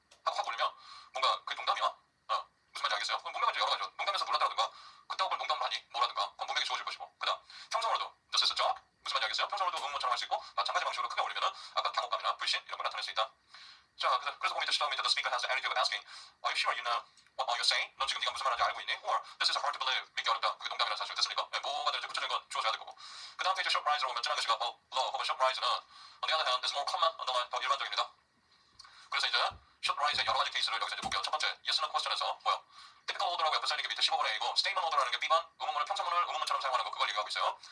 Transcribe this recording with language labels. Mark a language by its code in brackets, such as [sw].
[ko] 하고 확 올리면 뭔가 그게 농담이야? 무슨 말인지 알겠어요? 그럼 문맥은 여러 가지죠. 농담에서 놀랐다든가 그따구를 농담을 하니 뭐라든가 그건 문맥이 좋아질 것이고 그 다음 평성으로도 [en] this is a job? [ko] 무슨 말인지 알겠어요? 평성으로도 의문문처럼 할 수 있고 마찬가지 방식으로 크게 올리면은 아까 당혹감이나 불신 이런 걸 나타낼 수 있다. 자, 그래서 거기 시작 밑에 [en] the speaker has the attitude of asking, are you sure you know what you're saying? [ko] 넌 지금 네가 무슨 말하는지 알고 있니? [en] Or this is hard to believe. [ko] 믿기 어렵다. 그게 농담이라는 사실 됐습니까? 뭐가 되는지 구체적인 건 주어져야 될 거고. 그 다음 페이지 short rise로 오면 지난 것이가 low 혹은 short rise는 on the other hand [en] is more common on the line [ko] 더 일반적입니다. 그래서 이제 short rise의 여러 가지 케이스를 여기서 이제 볼게요. 첫 번째 yes no question에서 뭐요? typical order라고 옆에 써있는 게 밑에 15번에 이고 statement order라는 게 B번 의문문을 평서문을 의문문처럼 사용하는 거 그걸 얘기하고 있어요.